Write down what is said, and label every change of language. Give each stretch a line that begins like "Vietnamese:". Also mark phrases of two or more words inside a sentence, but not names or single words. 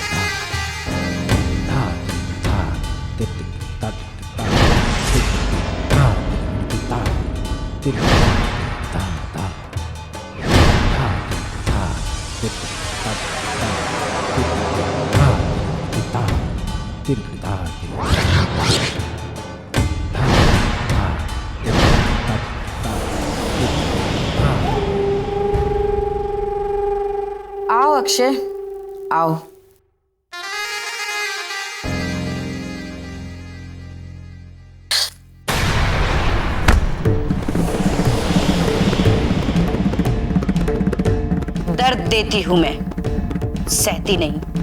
Hindi: ता ता तिरकता तिरकता ता तिता तिरकता ता ता ता तिरकता तिरकता तिरकता आओ अक्षय, आओ। दर्द देती हूं मैं, सहती नहीं।